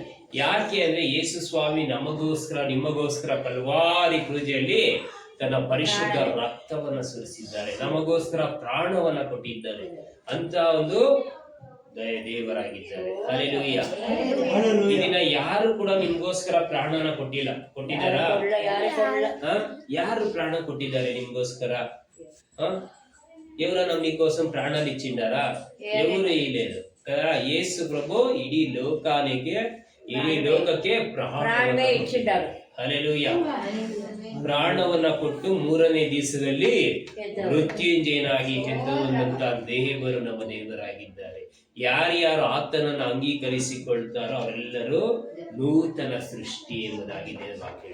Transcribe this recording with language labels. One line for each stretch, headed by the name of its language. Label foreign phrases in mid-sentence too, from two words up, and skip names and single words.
Kannada: ಯಾಕೆ ಅಂದ್ರೆ ಯೇಸು ಸ್ವಾಮಿ ನಮಗೋಸ್ಕರ ನಿಮಗೋಸ್ಕರ ಕಲ್ವಾರಿ ಕ್ರೂಜೆಯಲ್ಲಿ ತನ್ನ ಪರಿಶುದ್ಧ ರಕ್ತವನ್ನ ಸುರಿಸಿದ್ದಾರೆ, ನಮಗೋಸ್ಕರ ಪ್ರಾಣವನ್ನ ಕೊಟ್ಟಿದ್ದಾರೆ ಅಂತ ಒಂದು ದೇವರಾಗಿದ್ದಾರೆ. ಹಲ್ಲೆಲೂಯಾ. ಈ ದಿನ ಯಾರು ಕೂಡ ನಿಮ್ಗೋಸ್ಕರ ಪ್ರಾಣನ ಕೊಟ್ಟಿದ್ದಾರಾ? ಯಾರು ಪ್ರಾಣ ಕೊಟ್ಟಿದ್ದಾರೆ ನಿಮ್ಗೋಸ್ಕರ?
Telugu: ఎవరన్నా మీకోసం ప్రాణాలు ఇచ్చిండారా? ఎవరు ఇయ్యలేదు కదా. యేసు ప్రభు ఇడీ
Kannada: ಲೋಕಕ್ಕೆ ಪ್ರಾಣವೇ ಇಚ್ಚಿದ್ದಾರೆ. ಹಲ್ಲೆಲೂಯಾ. ಪ್ರಾಣವನ್ನ ಕೊಟ್ಟು 3ನೇ ದಿವಸದಲ್ಲಿ ಮೃತ್ಯುಂಜಯನಾಗಿ ಎದ್ದಂತ ದೇವರು ನಮ್ಮ ದೇವರಾಗಿದ್ದಾರೆ. ಯಾರ್ಯಾರು ಆತನನ್ನು ಅಂಗೀಕರಿಸಿಕೊಳ್ತಾರೋ ಅವರೆಲ್ಲರೂ ನೂತನ ಸೃಷ್ಟಿ ಎಂಬುದಾಗಿದೆ ವಾಕ್ಯ.